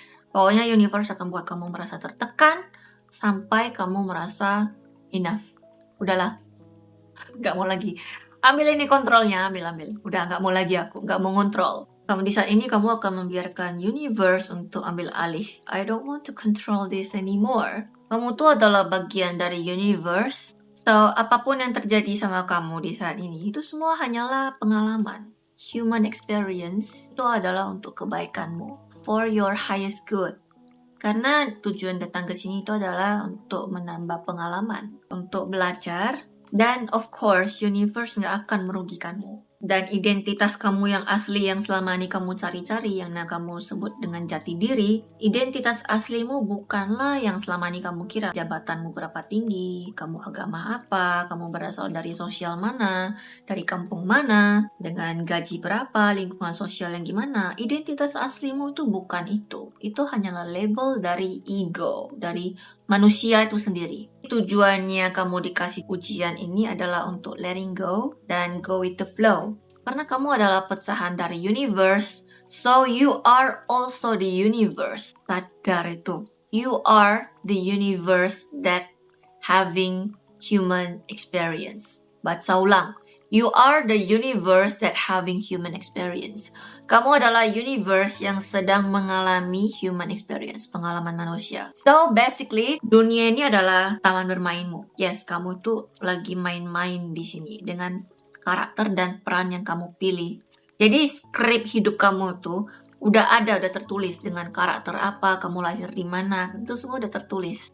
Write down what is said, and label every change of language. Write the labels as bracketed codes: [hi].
[id] Pokoknya universe akan buat kamu merasa tertekan, sampai kamu merasa enough. Udahlah, nggak mau lagi. Ambil ini kontrolnya, ambil. Udah nggak mau lagi aku, nggak mau ngontrol. Kamu di saat ini kamu akan membiarkan universe untuk ambil alih. [en] I don't want to control this anymore. [id] Kamu tuh adalah bagian dari universe. So, apapun yang terjadi sama kamu di saat ini, itu semua hanyalah pengalaman. [en] Human experience [id] itu adalah untuk kebaikanmu. [en] For your highest good. [id] Karena tujuan datang ke sini itu adalah untuk menambah pengalaman. Untuk belajar. Dan of course, universe nggak akan merugikanmu. Dan identitas kamu yang asli yang selama ini kamu cari-cari, yang kamu sebut dengan jati diri, identitas aslimu bukanlah yang selama ini kamu kira. Jabatanmu berapa tinggi, kamu agama apa, kamu berasal dari sosial mana, dari kampung mana, dengan gaji berapa, lingkungan sosial yang gimana. Identitas aslimu itu bukan itu. Itu hanyalah label dari ego, dari manusia itu sendiri. Tujuannya kamu dikasih ujian ini adalah untuk [en] letting go [id] dan [en] go with the flow. [id] Karena kamu adalah pecahan dari universe, [en] so you are also the universe. [id] Sadar itu. [en] You are the universe that having human experience. [id] Baca ulang. [en] You are the universe that having human experience. [id] Kamu adalah universe yang sedang mengalami [en] human experience, [id] pengalaman manusia. [en] So basically, [id] dunia ini adalah taman bermainmu. Yes, kamu tuh lagi main-main di sini dengan karakter dan peran yang kamu pilih. Jadi skrip hidup kamu tuh udah tertulis dengan karakter apa, kamu lahir di mana, itu semua udah tertulis.